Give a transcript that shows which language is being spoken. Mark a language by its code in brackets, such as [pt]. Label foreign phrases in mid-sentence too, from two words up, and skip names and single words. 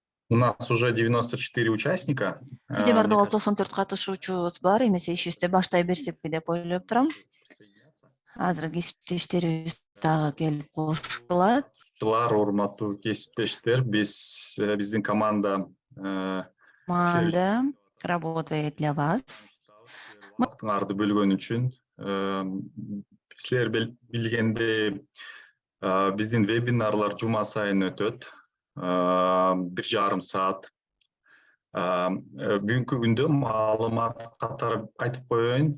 [ru] У нас уже 94 участника. [ky] Бизде [ru] Мне [ky] бардыгы [ru] кажется, [ky] 94 катышуучубуз бар, эмесе ишибизди баштай берсекпи деп ойлоп турам. Азыр кесиптештерибиз дагы келип кошулат. урматтуу кесиптештер, биздин команда [ru] Команда работает для вас. [ky] убактыңарды бөлгөн үчүн. Силер билгендей, биздин вебинарлар жума сайын өтөт. 1,5 саат. Бүгүнкү күндө маалымат катары айтып коеюн.